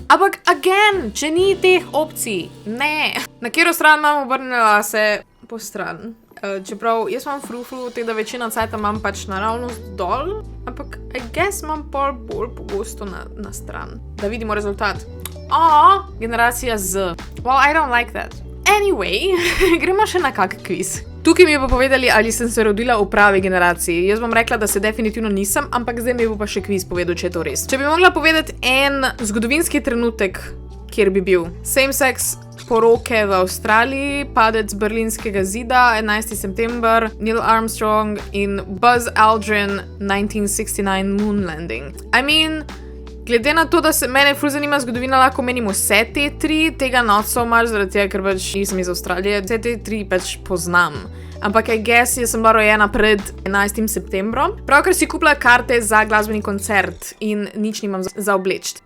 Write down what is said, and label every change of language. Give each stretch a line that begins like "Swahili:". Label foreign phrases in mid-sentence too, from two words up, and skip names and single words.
Slovenian: Ampak again, če ni teh opcij. Ne. Na katero stran imam obrnila se po stran? Čeprav jaz imam frufru, da večina cajta imam pač naravnost dol, ampak
English: I guess
Slovenian: imam bolj pogosto na stran. Da vidimo rezultat. Generacija Z.
English: Well, I don't like that. Anyway,
Slovenian: gremo še na kak kviz. Tukaj mi je pa povedali, ali sem se rodila v pravi generaciji. Jaz bom rekla, da se definitivno nisem, ampak zdaj mi bo pa še kviz povedal, če je to res. Če bi mogla povedati en zgodovinski trenutek, kjer bi bil same-sex poroke v Avstraliji, padec Berlinskega zida, 11. september, Neil Armstrong in Buzz Aldrin, 1969
English: moon landing. I mean,
Slovenian: glede na to, da se mene ful zanima zgodovina, lahko menim vse te tri, tega not so mar, zaradi tega, ker pač nisem iz Avstralije, vse te tri pač poznam.
English: Ampak I guess,
Slovenian: jaz sem bila rojena pred 11. septembrom. Pravkar si kupila karte za glasbeni koncert in nič nimam za obleči.